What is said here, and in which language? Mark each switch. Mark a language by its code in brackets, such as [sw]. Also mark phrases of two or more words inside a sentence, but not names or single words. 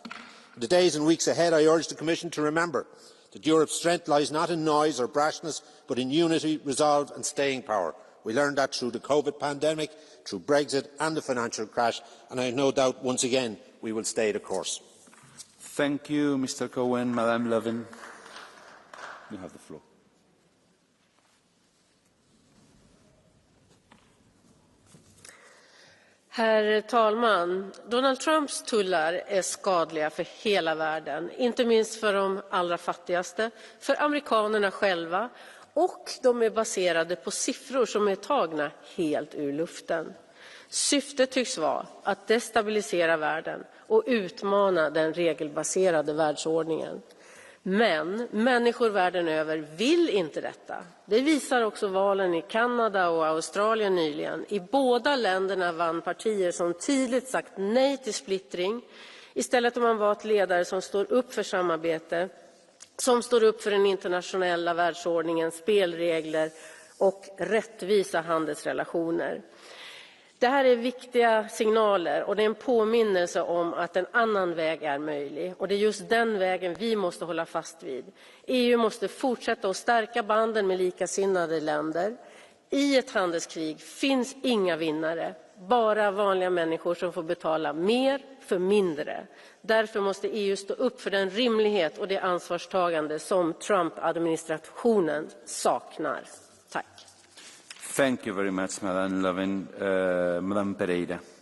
[en] In the days and weeks ahead, I urge the Commission to remember that Europe's strength lies not in noise or brashness, but in unity, resolve and staying power. We learned that through the COVID pandemic, through Brexit and the financial crash, and I have no doubt once again we will stay the course. Thank you, Mr. Cohen. Madame Levin, you have the floor. [sv] Herr talman! Donald Trumps tullar är skadliga för hela världen, inte minst för de allra fattigaste, för amerikanerna själva, och de är baserade på siffror som är tagna helt ur luften. Syftet tycks vara att destabilisera världen och utmana den regelbaserade världsordningen. Men människor världen över vill inte detta. Det visar också valen i Kanada och Australien nyligen. I båda länderna vann partier som tydligt sagt nej till splittring. Istället har man valt ledare som står upp för samarbete, som står upp för den internationella världsordningen, spelregler och rättvisa handelsrelationer. Det här är viktiga signaler och det är en påminnelse om att en annan väg är möjlig. Och det är just den vägen vi måste hålla fast vid. EU måste fortsätta att stärka banden med likasinnade länder. I ett handelskrig finns inga vinnare, bara vanliga människor som får betala mer för mindre. Därför måste EU stå upp för den rimlighet och det ansvarstagande som Trump-administrationen saknar. Tack. [en] Thank you very much, Madame Levin. Madame Pereira.